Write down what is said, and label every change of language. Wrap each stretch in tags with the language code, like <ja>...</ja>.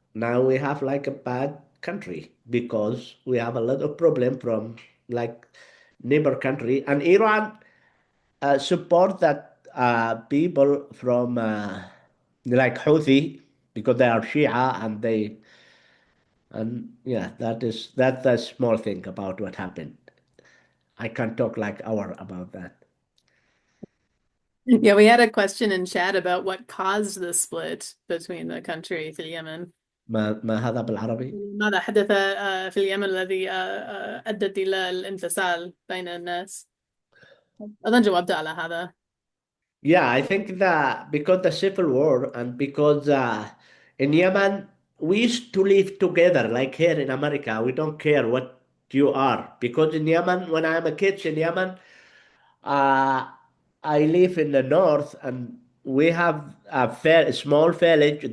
<en>Now we have like a bad country because we have a lot of problem from like neighbor country, and Iran support that people from like Houthi because they are Shia and they and yeah, that's a small thing about what happened. I can't talk like hour about that. Yeah, we had a question in chat about what caused the split between the country</en> <ar>في اليمن. ما هذا بالعربي؟ ماذا حدث في اليمن الذي أدت إلى الانفصال بين الناس؟ أظن جاوبت على هذا.</ar> <en>Yeah, I think that because the civil war and because in Yemen we used to live together, like here in America, we don't care what you are. Because in Yemen, when I'm a kid in Yemen, uh, I live in the north and we have a small village.</en>